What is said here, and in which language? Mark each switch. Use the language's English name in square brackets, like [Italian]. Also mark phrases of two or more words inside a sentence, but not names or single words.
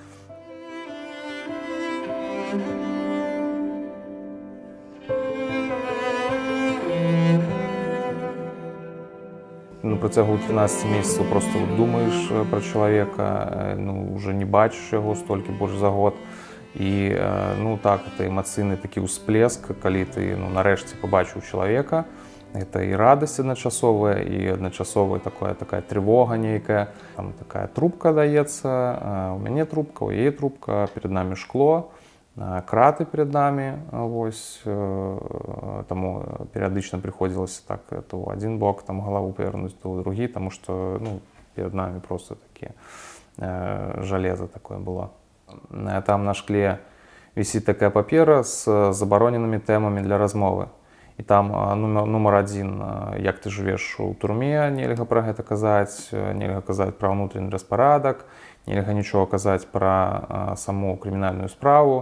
[Belarusian] На працягу 13 месяцаў проста думаеш пра чалавека, ну уже не бачыш яго столькі больш за год. І ну так, это эмацыйны такі ўсплеск, калі ты ну, нарэшце пабачыў чалавека. Это і радасць адначасовая, і адначасовая такая трывога нейкая. Там такая трубка даецца, у мяне трубка, у яе трубка, [Russian] перед нами [Belarusian] шкло, краты [Russian] перед нами. [Belarusian] Вось, таму перыядычна прыходзілася так, то адзін бок там галаву павернуць, то другі, таму што ну, [Russian] перед нами просто такі жалеза такое было. Там на шкле висит такая папера с забароненными темами для размовы. [Belarusian] І там нумар 1, як ты жывеш у турме, нельга пра гэта казаць, нельга казаць пра ўнутраны распарадак, нельга нічога казаць пра саму крымінальную справу.